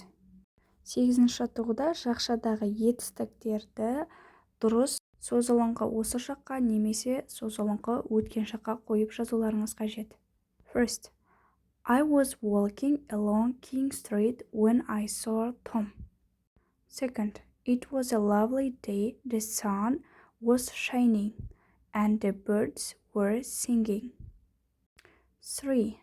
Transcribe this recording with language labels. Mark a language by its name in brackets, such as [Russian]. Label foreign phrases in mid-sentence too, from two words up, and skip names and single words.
[Kazakh] 8-ші жаттығуда жақшадағы етістіктерді дұрыс созылыңқы осы жаққа немесе созылыңқы өткен жаққа қойып жазуларыңыз қажет. [English] First, I was walking along King Street when I saw Tom. Second, it was a lovely day. The sun was shining and the birds were singing. 3.